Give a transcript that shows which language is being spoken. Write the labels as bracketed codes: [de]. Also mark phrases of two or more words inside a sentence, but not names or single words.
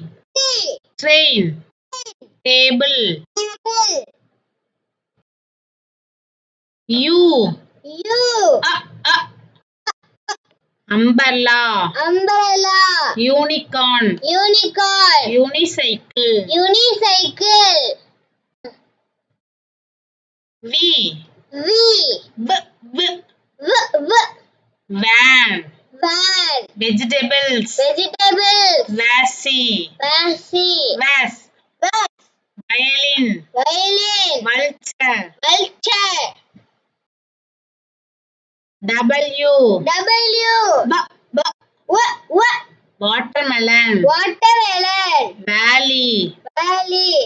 [en] Tree. Train. Table. Table. U. U. Umbrella. Umbrella. Unicorn. Unicorn. Unicycle. Unicycle. V. V. V. V. V. Van. Van. Vegetables. Vegetables. Vasi. Vasi. Vase. Vase. Violin. Violin. Vulture. Vulture. W. W. B. W. Watermelon. Watermelon. Valley. Valley.